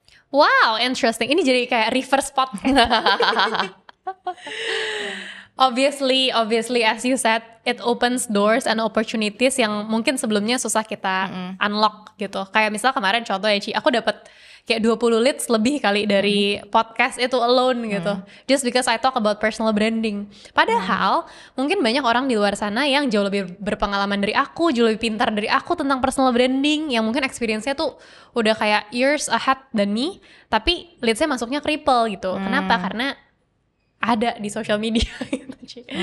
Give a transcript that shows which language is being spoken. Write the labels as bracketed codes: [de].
[en] Wow, interesting. [id] Ini jadi kayak reverse podcast. [en] Obviously, as you said, it opens doors and opportunities [id] yang mungkin sebelumnya susah kita unlock gitu. Kayak misal kemarin contoh ya, Ci, aku dapat kayak 20 leads lebih kali dari podcast itu alone gitu. [en] Just because I talk about personal branding. [id] Padahal mungkin banyak orang di luar sana yang jauh lebih berpengalaman dari aku, jauh lebih pintar dari aku tentang personal branding, yang mungkin experience-nya tuh udah kayak [en] years ahead than me, [id] tapi leads-nya masuknya ke Ripple gitu. Kenapa? Karena ada di social media gitu, Ci.